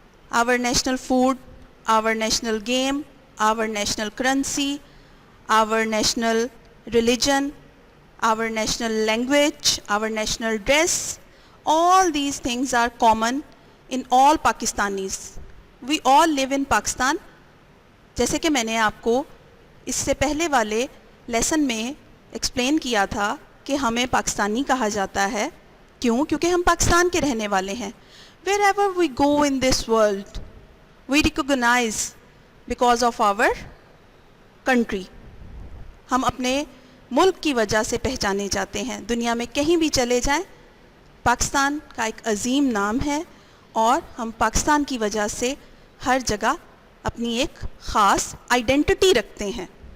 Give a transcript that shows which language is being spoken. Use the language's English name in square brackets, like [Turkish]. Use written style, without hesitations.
[English] Our national food, our national game, our national currency, our national religion, our national language, our national dress, all these things are common in all Pakistanis. We all live in Pakistan. [Urdu] جیسے کہ میں نے آپ کو اس سے پہلے والے lesson میں ایکسپلین کیا تھا کہ ہمیں پاکستانی کہا جاتا ہے. کیوں؟ کیونکہ ہم پاکستان کے رہنے والے ہیں. [English] Wherever we go in this world, we recognize because of our country. [Urdu] ہم اپنے ملک کی وجہ سے پہچانے جاتے ہیں. دنیا میں کہیں بھی چلے جائیں پاکستان کا ایک عظیم نام ہے اور ہم پاکستان کی وجہ سے ہر جگہ اپنی ایک خاص آئیڈینٹی رکھتے ہیں.